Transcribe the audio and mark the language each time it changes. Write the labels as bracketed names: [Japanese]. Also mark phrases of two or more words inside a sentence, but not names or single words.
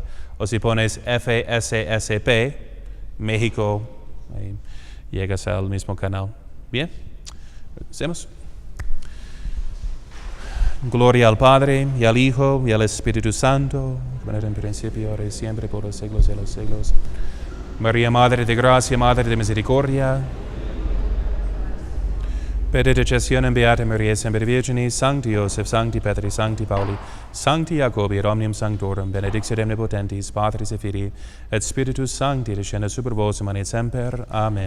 [Spanish] O si pones FSSP México, ahí llegas al mismo canal. Bien, hacemos. Gloria al Padre, y al Hijo, y al Espíritu Santo, como era en principio, ahora y siempre, por los siglos de los siglos. María, Madre de Gracia, Madre de Misericordia, [Latin] per intercessionem Beata Maria Semper Virginis, Sancti Joseph, Sancti Petri, Sancti Pauli, Sancti Jacobi, et omnium sanctorum, benedictio omnipotentis, Patris et Filii, et Spiritus Sancti, descenda super vos, et semper.